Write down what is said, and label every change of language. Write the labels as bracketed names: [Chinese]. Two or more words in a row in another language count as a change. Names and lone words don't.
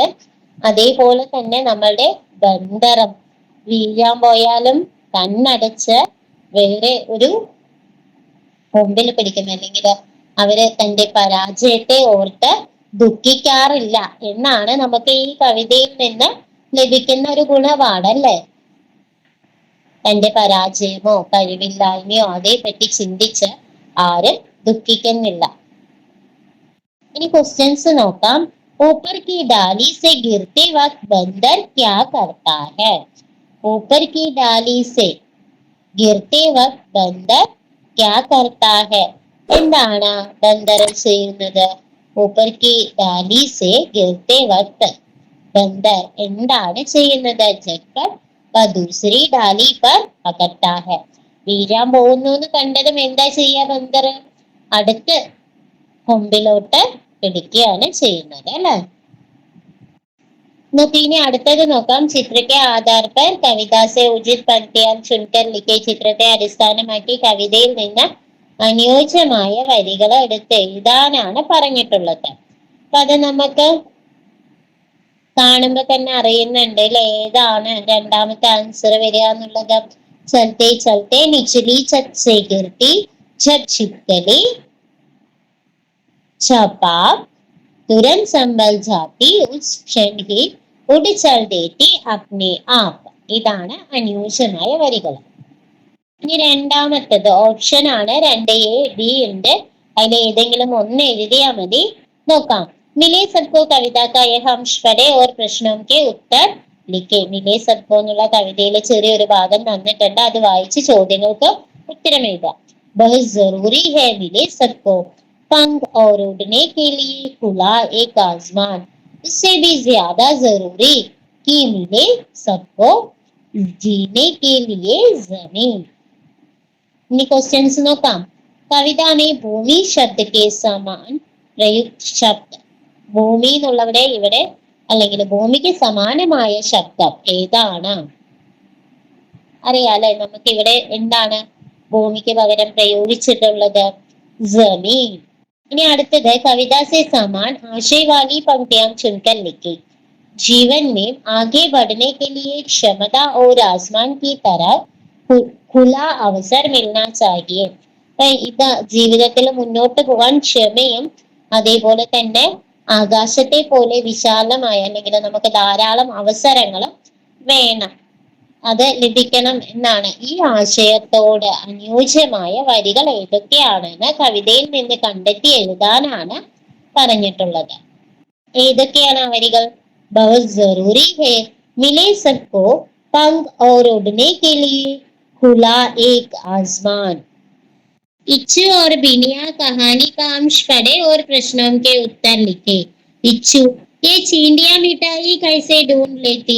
[Malayalam] അതേപോലെ തന്നെ നമ്മളുടെ ബന്ധരം വീഴാൻ പോയാലും കണ്ണടച്ച് വേറെ ഒരു കൊമ്പിൽ പിടിക്കുന്ന അല്ലെങ്കിൽ അവര് തന്റെ പരാജയത്തെ ഓർത്ത് ദുഃഖിക്കാറില്ല എന്നാണ് നമുക്ക് ഈ കവിതയിൽ നിന്ന് ലഭിക്കുന്ന ഒരു ഗുണപാഠല്ലേ. തന്റെ പരാജയമോ കഴിവില്ലായ്മയോ അതേപറ്റി ചിന്തിച്ച് ആരും ദുഃഖിക്കുന്നില്ല. ഇനി ക്വസ്റ്റ്യൻസ് നോക്കാം. [Hindi] ऊपर की डाली से गिरते वक्त बंदर क्या करता है? ऊपर की डाली से गिरते वक्त बंदर क्या करता है? [Malayalam] എന്താണ് ബന്ദർ ചെയ്യുന്നത്? [Hindi] ऊपर की डाली से गिरते वक्त बंदर [Malayalam] എന്താണ് ചെയ്യുന്നത്? [Hindi] झटकर दूसरी डाली पर पकड़ता है. [Malayalam] വീഴാൻ പോകുന്നു എന്ന് കണ്ടതും എന്താ ചെയ്യാ ബന്ദർ? അടുത്ത് കൊമ്പിലോട്ട് പിടിക്കുകയാണ് ചെയ്യുന്നത് അല്ലെ. ഇനി അടുത്തത് നോക്കാം. [Hindi] चित्र के आधार पर कविता से उचित पंक्तियाँ चुनकर लिखें. [Malayalam] ചിത്രത്തെ അടിസ്ഥാനമാക്കി കവിതയിൽ നിന്ന് അനുയോജ്യമായ വരികൾ എടുത്ത് എഴുതാനാണ് പറഞ്ഞിട്ടുള്ളത്. അപ്പൊ അത് നമുക്ക് കാണുമ്പോ തന്നെ അറിയുന്നുണ്ട് അല്ലെ ഏതാണ് രണ്ടാമത്തെ ആൻസർ വരിക എന്നുള്ളത്. [Hindi] चलते चलते निचली छत से गिरती जब छिपकली छपाक तुरंत संभल जाती उस क्षण ही उड़ चल देती अपने आप. [Malayalam] ഇതാണ് അനുയോജ്യമായ വരികൾ. ഇനി രണ്ടാമത്തത് ഓപ്ഷൻ ആണ്. 2A, B ഉണ്ട്. അതിൽ ഏതെങ്കിലും ഒന്ന് എഴുതിയാൽ മതി. നോക്കാം. [Hindi] मिले सबको कविता का यह अंश पढ़ें और प्रश्नों के उत्तर लिखें. [Malayalam] മിലേ സബ്കോ എന്നുള്ള കവിതയിലെ ചെറിയൊരു ഭാഗം തന്നിട്ടുണ്ട്, അത് വായിച്ച് ചോദ്യങ്ങൾക്ക് ഉത്തരം എഴുതാം. [Hindi] बहुत ज़रूरी है मिले सबको पंख और उड़ने के लिए खुला एक आसमान. इससे भी ज्यादा जरूरी कि मिले सबको जीने के लिए जमीन. [Malayalam] ഇനി ക്വസ്റ്റ്യൻസ് നോക്കാം. [Hindi] कविता में भूमि शब्द के समान प्रयुक्त शब्द [Malayalam] ഭൂമി എന്നുള്ളവിടെ ഇവിടെ അല്ലെങ്കിൽ ഭൂമിക്ക് സമാനമായ ശബ്ദം ഏതാണ്? അറിയാലേ, നമുക്ക് ഇവിടെ എന്താണ് ഭൂമിക്ക് പകരം പ്രയോഗിച്ചിട്ടുള്ളത്? ജമീൻ. ഇനി അടുത്തത് [Hindi] कविता से समान आशय वाली पंक्तियां चुनकर लिखी। जीवन में आगे बढ़ने के लिए क्षमता और आसमान की तरह खुला अवसर मिलना चाहिए। [Malayalam] ഇത് ജീവിതത്തിൽ മുന്നോട്ട് പോകാൻ ക്ഷമയും അതേപോലെ തന്നെ ആകാശത്തെ പോലെ വിശാലമായ അല്ലെങ്കിൽ നമുക്ക് ധാരാളം അവസരങ്ങളും വേണം, അത് ലഭിക്കണം എന്നാണ്. ഈ ആശയത്തോട് അനുയോജ്യമായ വരികൾ ഏതൊക്കെയാണെന്ന് കവിതയിൽ നിന്ന് കണ്ടെത്തി എഴുതാനാണ് പറഞ്ഞിട്ടുള്ളത്. ഏതൊക്കെയാണ് ആ വരികൾ? [Hindi] बहुत जरूरी है मिले सबको पंख और उड़ने के लिए खुला एक आसमान। इच्छु और बिनिया कहानी का अंश पढ़े और प्रश्नों के उत्तर लिखे। इच्छु, ये चींटियां मिठाई कैसे ढूंढ लेती?